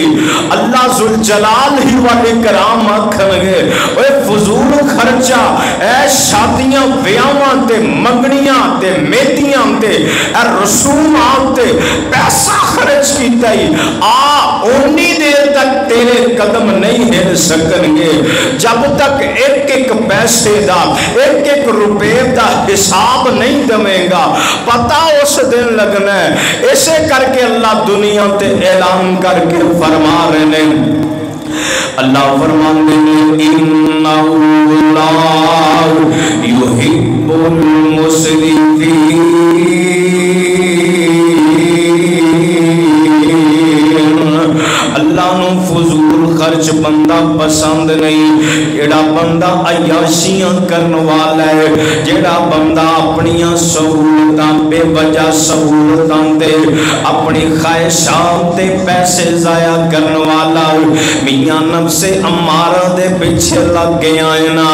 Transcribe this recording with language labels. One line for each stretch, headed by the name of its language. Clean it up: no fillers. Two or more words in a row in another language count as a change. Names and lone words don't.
Punjabi: اللہ ذوالجلال ہی والے کرام آکھنگے اوئے فضول خرچہ اے شادیاں بیاہاں تے منگنیاں تے مہندیاں تے اے رسوماں تے پیسہ خرچ کیتا ہی آ اونی دیر تک تیرے قدم نہیں ہل سکنگے جب تک ایک ایک پیسے دا، ایک ایک روپے دا حساب نہیں دیویگا. پتا اس دن لگنا ہے. اسے کر کے اللہ دنیا تے اعلان کر کے فرما رہے نے.
Urdu: اللہ فرماتے ہیں
Arabic: إنه لا يحب المسرفين.
Punjabi: اللہ نوں فضول خرچ بندہ پسند نہیں. جیہڑا بندہ عیاشیاں کرنے والا ہے، جیہڑا بندہ اپنیاں سہولتاں بے وجہ سہولتاں تے اپنی خواہشاں تے پیسے ضائع کرنے والا میاں نفس امارہ دے پیچھے لگ گیا ہے نا.